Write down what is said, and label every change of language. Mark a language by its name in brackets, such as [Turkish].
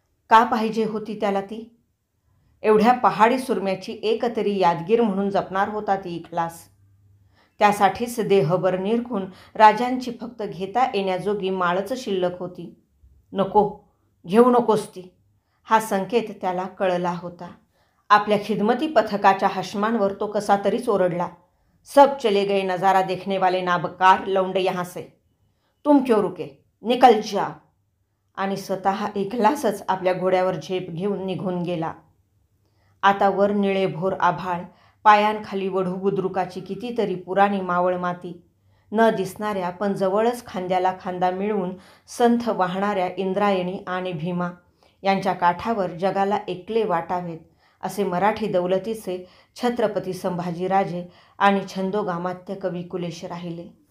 [Marathi] का पाहिजे होती त्याला ती? एवढ्या पहाडी सुरम्याची एकतरी यादगीर म्हणून जपणार होता ती इखलास. त्यासाठीच देहभर निरखून राजांची फक्त घेता येण्याजोगी माळच शिल्लक होती. नको, घेऊ नकोस ती. हा संकेत त्याला कळला होता. आपल्या खिदमती पथकाच्या हशमांवर तो कसा तरीच ओरडला. [Hindi] सब चले गए नजारा देखने वाले नाबकार लौंडे यहाँ से. तुम क्यों रुके? निकल जा. [Marathi] आणि स्वतः इखलासच आपल्या घोड्यावर झेप घेऊन निघून गेला. आता वर निळेभोर आभाळ, पायांखाली वढू बुद्रुकाची कितीतरी पुराणी मावळ माती, न दिसणाऱ्या पण जवळच खांद्याला खांदा मिळवून संथ वाहणाऱ्या इंद्रायणी आणि भीमा यांच्या काठावर जगाला एकले वाटावेत असे मराठी दौलतीचे छत्रपती संभाजीराजे आणि छंदोगामात्य कवी कुलेश राहिले.